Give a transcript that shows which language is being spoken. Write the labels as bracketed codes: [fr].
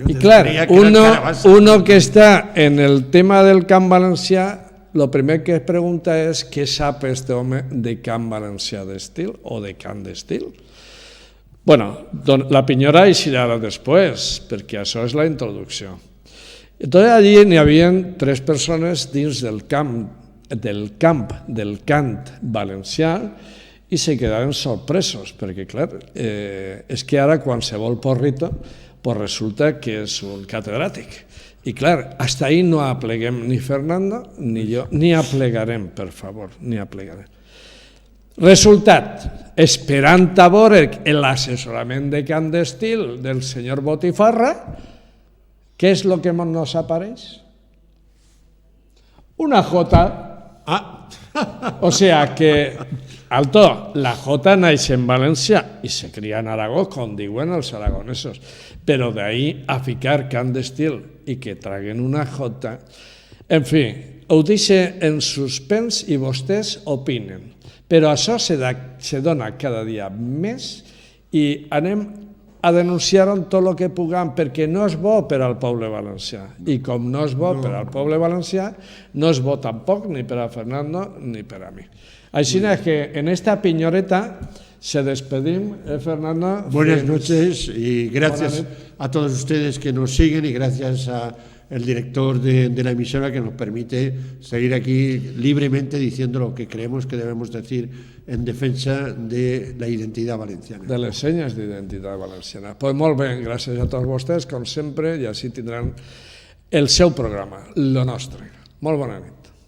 [es] Y claro, uno que está en el tema del Camp Valencià, lo primer que es pregunta es ¿qué sabe este hombre de Camp Valencià [ca] d'estil o de cant d'estil? Bueno, la pinyora hi serà després, perquè això és la introducció. Entonces allí n'hi havia 3 persones dins del camp del cant valencià i se quedaven sorpresos, perquè, clar, és que ara qualsevol porrito pues resulta que és un catedràtic. I, clar, hasta ahí no apleguem ni Fernando ni jo, ni aplegarem, per favor, ni aplegarem. Resultat, esperant a veure l'assessorament de cant d'estil del senyor Botifarra, què és el que nos apareix? Una jota. [es] O sea que, [ca] alto, la jota naix en València i se cria en Aragó, com diuen els aragonesos, però d'ahí a ficar cant d'estil i que traguen una jota, en fi, ho deixo en suspens i vostès opinen. Però això se dona cada dia més i anem a denunciar-ho tot el que puguem, perquè no és bo per al poble valencià. I com no és bo per al poble valencià, no és bo tampoc ni per a Fernando ni per a mi. Així que en esta piñoreta se despedim, Fernando. [es] Buenas noches y gracias a todos ustedes que nos siguen y gracias al director de la emisora que nos permite seguir aquí libremente diciendo lo que creemos que debemos decir en defensa de la identitat valenciana. [ca] De les senyes d'identitat valenciana. Pues molt bé, gràcies a tots vostès, com sempre, i així tindran el seu programa, lo nostre. Molt bona nit.